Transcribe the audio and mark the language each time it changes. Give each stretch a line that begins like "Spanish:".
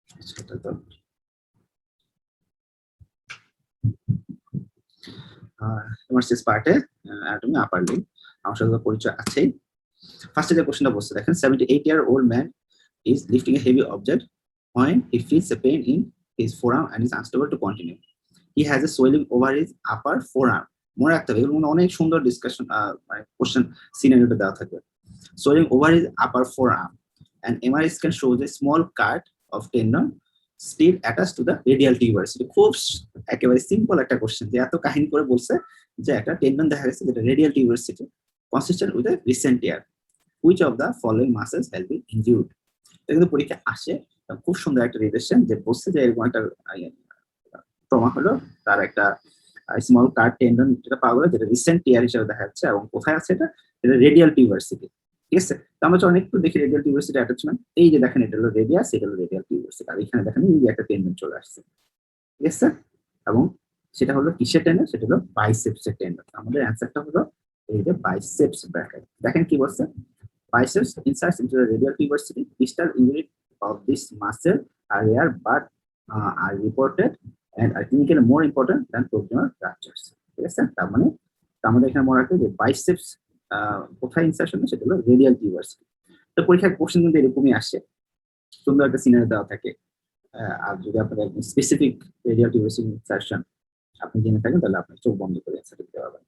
Bangla: সেটা তো MRCS পার্টে অ্যানাটমি আপার লিম্ব আমার সাথে তো পরিচয় আছেই। ফার্স্টে যে কোশ্চেনটা বলছে দেখেন
English: 78-year-old man is lifting a heavy object when he feels a pain in his forearm and is unable to continue. He has a swelling over his upper forearm.
Bangla: মনে রাখতে হবে এগুলো অনেক সুন্দর ডিসকাশন মানে কোশ্চেন সিনারিওটা দেওয়া থাকবে।
English: Swelling over his upper forearm and MRI scan shows a small cut of tendon still attached to the radial tuberosity.
Bangla: খুব একেবারে সিম্পল একটা কোশ্চেন যে এত কাহিনী করে বলছে যে একটা টেন্ডন দেখা গেছে যেটা radial tuberosity
English: consistent with a recent tear. Which of the following muscles has been injured?
Bangla: এটা কিন্তু পরীক্ষা আসে, খুব সুন্দর একটা রিলেশন যে বলছে যে এরকম একটা ট্রমা হলো, তার একটা স্মল কার্ড টেন্ডন যেটা পাওয়া গেল যেটা রিসেন্ট টিয়ার হিসেবে দেখা যাচ্ছে এবং কোথায় আছে এটা রেডিয়াল টিউবারসিটি। ঠিক আছে, তো আমরা যখন একটু দেখি রেডিয়াল টিউবারসিটি অ্যাটাচমেন্ট, এই যে দেখেন এটা হলো রেডিয়াস, এটা হলো রেডিয়াল টিউবারসিটি, আর এখানে দেখেন এই যে একটা টেন্ডন চলে আসছে। ঠিক আছে, এবং সেটা হলো কিসের টেন্ডন? সেটা হলো বাইসেপসের টেন্ডন। আমাদের অ্যান্সারটা হলো এই যে বাইসেপস ব্র্যাকেট। দেখেন কি বলছে,
English: biceps inserts into the radial tuberosity. Distal injury of this muscle are rare but are reported and are clinically more important than proximal fractures.
Bangla: ঠিক আছে, তার মানে আমাদের এখানে মনে রাখতে যে বাইসেপস কোথায় ইনসার্শন, সেটা হলো রেডিয়াল টিউবারসিটি। তো পরীক্ষার কোশ্চেন কিন্তু এরকমই আসে, সুন্দর একটা সিনারি দেওয়া থাকে। আর যদি আপনাদের স্পেসিফিক রেডিয়াল টিউবারসিটি ইনসার্শন আপনি জেনে থাকেন তাহলে আপনি চোখ বন্ধ করে অ্যান্সার দিতে পারবেন।